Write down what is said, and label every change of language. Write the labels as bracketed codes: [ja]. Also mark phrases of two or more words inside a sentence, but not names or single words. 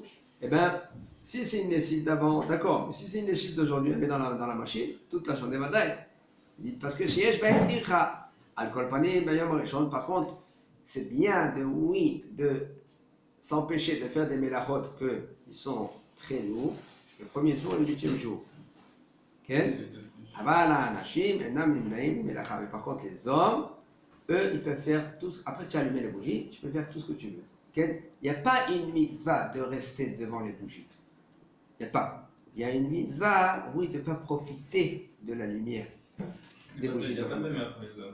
[fr] Eh bien, si c'est une lessive d'avant, d'accord. Mais si c'est une lessive d'aujourd'hui, elle met dans la machine, toute la journée va d'ailleurs. Parce que si je vais dire alcool pané, par contre, c'est bien de s'empêcher de faire des mélachot qui sont très lourds, le premier jour et le 8e jour. [he] אבל האנשים אינם נמנעים ממלאכה. [fr] Mais par contre, les hommes, eux, ils peuvent faire tout. Après que tu as allumé les bougies, tu peux faire tout ce que tu veux. Okay? Il n'y a pas une mitzvah de rester devant les bougies. Il n'y a pas. Il y a une mitzvah, oui, de ne pas profiter de la lumière des bougies. Il n'y a pas de demi-heure pour les hommes.